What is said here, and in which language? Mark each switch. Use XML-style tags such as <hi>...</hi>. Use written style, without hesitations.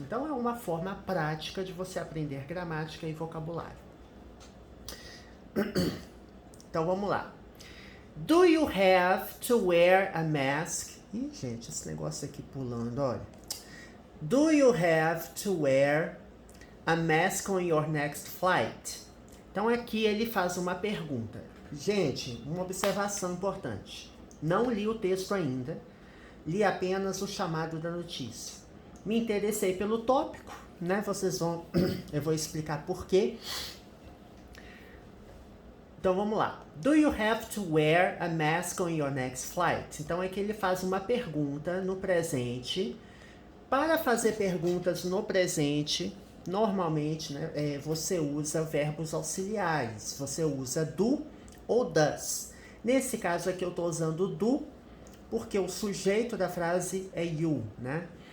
<pt>Então é uma forma prática de você aprender gramática e vocabulário. Então vamos lá.</pt> <en>Do you have to wear a mask?</en> <pt>Ih, gente, esse negócio aqui pulando, olha.</pt> <en>Do you have to wear a mask on your next flight?</en> <pt>Então aqui ele faz uma pergunta. Gente, uma observação importante. Não li o texto ainda, li apenas o chamado da notícia. Me interessei pelo tópico, né? Eu vou explicar por quê. Então vamos lá.</pt> <en>Do you have to wear a mask on your next flight?</en> <pt>Então é que ele faz uma pergunta no presente. Para fazer perguntas no presente, normalmente, né, você usa verbos auxiliares. Você usa do ou does. Nesse caso aqui eu estou usando do, porque o sujeito da frase é you, né?</pt>